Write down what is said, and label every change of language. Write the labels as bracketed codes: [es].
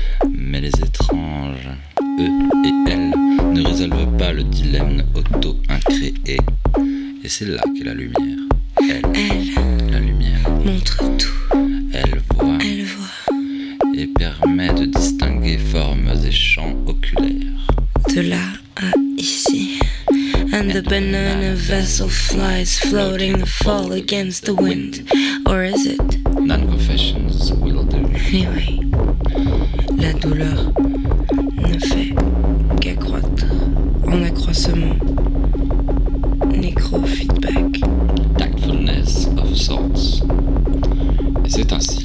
[fr] Mais les étranges, eux et elles, ne résolvent pas le dilemme auto-incréé. Et c'est là qu'est la lumière. Elle, la lumière, montre tout. Elle voit, et permet de distinguer formes et champs oculaires. De là à ici. [en] And the banana vessel flies floating the fall against the wind. Or is it? None confessions will do. Anyway, [fr] la douleur ne fait qu'accroître en accroissement. [en] Necrofeedback. Tactfulness of sorts. [fr] Et c'est ainsi.